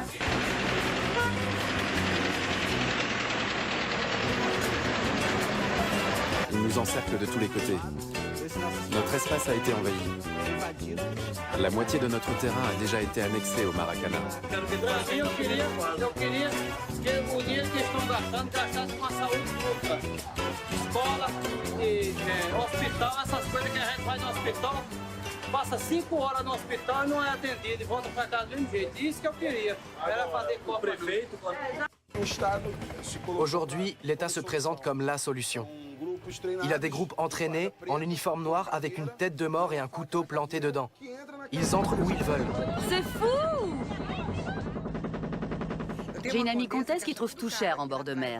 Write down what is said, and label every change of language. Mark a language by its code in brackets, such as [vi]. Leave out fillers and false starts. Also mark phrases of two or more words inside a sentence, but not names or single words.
[fr] Ils nous encerclent de tous les côtés. Notre espace a été envahi. La moitié de notre terrain a déjà été annexé au Maracanã. [pt] Eu queria que o dinheiro que estão gastando, gastasse com a saúde pública. Escola, hospital, essas coisas que a gente faz no hospital. Passa 5 horas no hospital e não é atendido e volta para casa do mesmo jeito. Isso que eu queria. Era fazer com o prefeito. [fr] Aujourd'hui, l'État se présente comme la solution. Il a des groupes entraînés, en uniforme noir, avec une tête de mort et un couteau planté dedans. Ils entrent où ils veulent. C'est fou! J'ai une amie comtesse qui trouve tout cher en bord de mer.